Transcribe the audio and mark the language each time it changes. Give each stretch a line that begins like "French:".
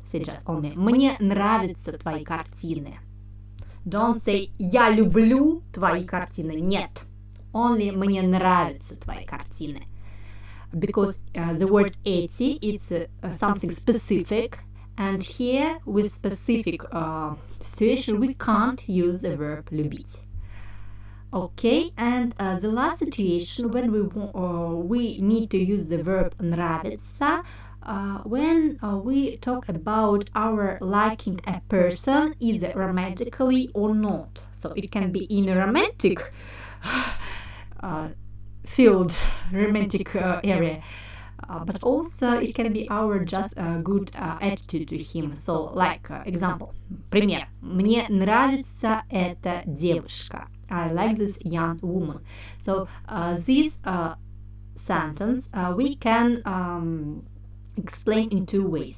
English: Say just only
Russian: мне нравятся твои картины.
English: Don't say
Russian: я люблю твои картины. Нет. Only мне нравятся твои картины.
English: Because the word эти, it's something specific, and here with specific situation we can't use the verb любить. Okay, and the last situation when we need to use the verb нравится, when we talk about our liking a person, is it romantically or not? So it can be in a romantic field, romantic area, but also it can be our just good attitude to him. So, like example, пример.
Russian: Мне нравится эта девушка.
English: I like this young woman. So this sentence we can explain in two ways.